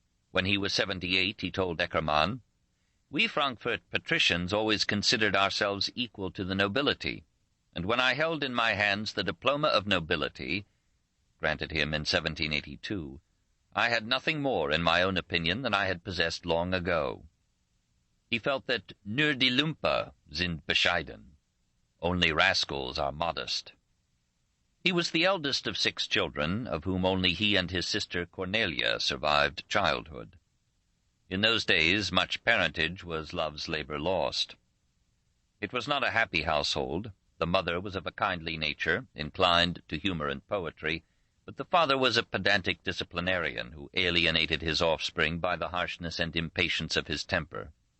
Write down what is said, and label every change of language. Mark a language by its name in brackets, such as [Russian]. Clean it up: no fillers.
[English] When he was 78, he told Eckermann, "We Frankfurt patricians always considered ourselves equal to the nobility, and when I held in my hands the diploma of nobility, granted him in 1782, I had nothing more, in my own opinion, than I had possessed long ago." He felt that [German] nur die Lumpe sind bescheiden. [English] Only rascals are modest. He was the eldest of 6 children, of whom only he and his sister Cornelia survived childhood. In those days much parentage was love's labor lost. It was not a happy household. The mother was of a kindly nature, inclined to humor and poetry, but the father was a pedantic disciplinarian who alienated his offspring by the harshness and impatience of his temper.